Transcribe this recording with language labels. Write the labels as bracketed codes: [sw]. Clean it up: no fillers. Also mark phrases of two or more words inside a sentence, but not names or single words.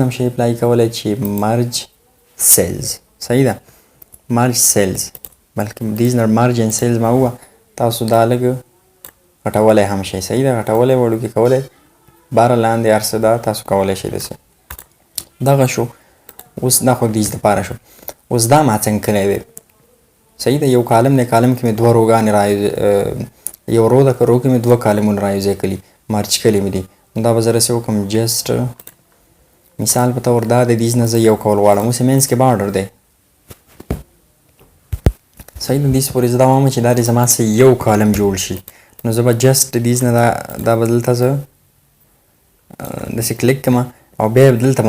[ps] هم شئ اپلای کولی چې [en] merge cells [ps] صحیح ده [en] merge cells [ps] بلکې دیز نه [en] merge and cells [ps] ما ووه تاسو دا لږ غټولی هم شئ صحیح ده غټولی وړوکې کولی باره لاندې هر څه دا تاسو کولی شئ داسې دغه شو اوس دا خو دیز دپاره شو اوس دا ما څنګه کړی دی صحیح ده یو کالم دی کالم کې مې دوه روګانې یو رو ده که رو کې مې دوه کالمونه رایوځای کړي مرج کړي مې دي نو دا به زه رسې وکړم جسټ مثال په طور دا د دیز نه زه یو کول غواړم اوس یې منځ کې بارډر دی صحیح د دیز پورې زه دا وایم چې دا د زما څه یو کالم جوړ شي نو زه به جسټ د دیز نه دا به دلته زه داسې کلیک کړم او بیا به دلته به